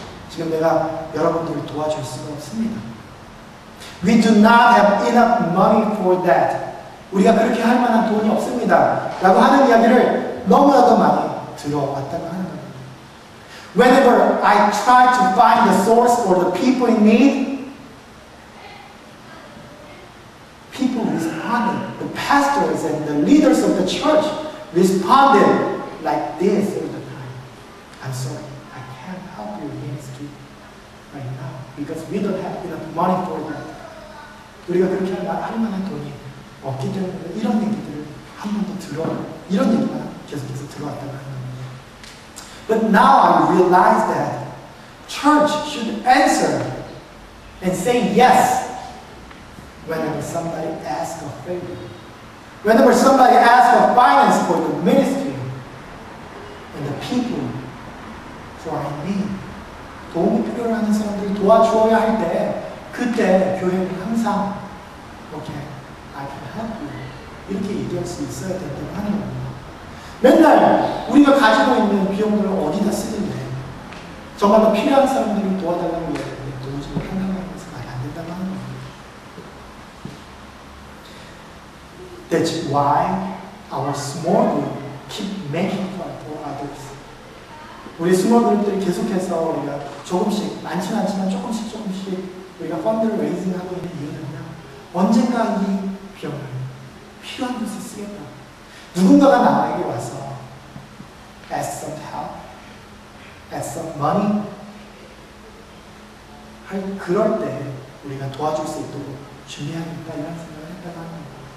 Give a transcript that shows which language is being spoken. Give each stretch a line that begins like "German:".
Korean: 지금 내가 여러분들을 도와줄 수가 없습니다.
English: We do not have enough money for that.
Korean: 우리가 그렇게 할 만한 돈이 없습니다. 라고 하는 이야기를 너무나도 많이 들어왔다고 하는 겁니다.
English: Whenever I try to find the source for the people in need, people responded. The pastors and the leaders of the church responded like this all the time. I'm sorry, I can't help your ministry right now because we don't have enough money for that.
Korean: 우리가 그렇게 할 만한 돈이 없기 때문에 이런 얘기들을 한 번 더 이런 얘기가 계속해서 들어왔다고 하는 겁니다.
English: But now I realize that church should answer and say yes whenever somebody asks a favor. Whenever somebody asks for finance for the ministry and the people who are in need.
Korean: 도움이 필요로 하는 사람들을 도와주어야 할 때 그때 교회는 항상
English: okay, I can help you.
Korean: 이렇게 얘기할 수 있어야 된다고 하는 겁니다. 맨날 우리가 가지고 있는 비용들을 어디다 쓰는데 정말로 필요한 사람들을 도와달라고 이야기하는데 도저히 한다는 것은 말이 안 된다고 하는 겁니다.
English: That's why our small group keep making fun for others.
Korean: 우리 스몰 그룹들이 계속해서 우리가 조금씩 많지는 않지만 조금씩 우리가 펀드를 레이징하고 있는 이유는요. 언젠가 이 비용을 필요한 곳에 쓰겠다. 누군가가 나에게 와서
English: ask some help, ask some money
Korean: 그럴 때 우리가 도와줄 수 있도록 준비하니까 이런 생각을 했다고 합니다.